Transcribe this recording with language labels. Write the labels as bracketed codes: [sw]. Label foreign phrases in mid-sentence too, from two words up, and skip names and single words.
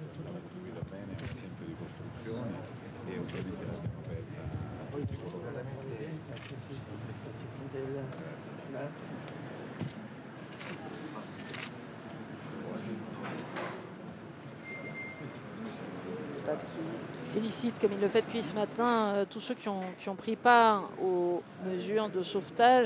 [it] è stata costruita bene, è un esempio di costruzione e ovviamente l'abbiamo aperta a tutti coloro che [fr] Qui félicite, comme il le fait depuis ce matin, tous ceux qui ont pris part aux mesures de sauvetage.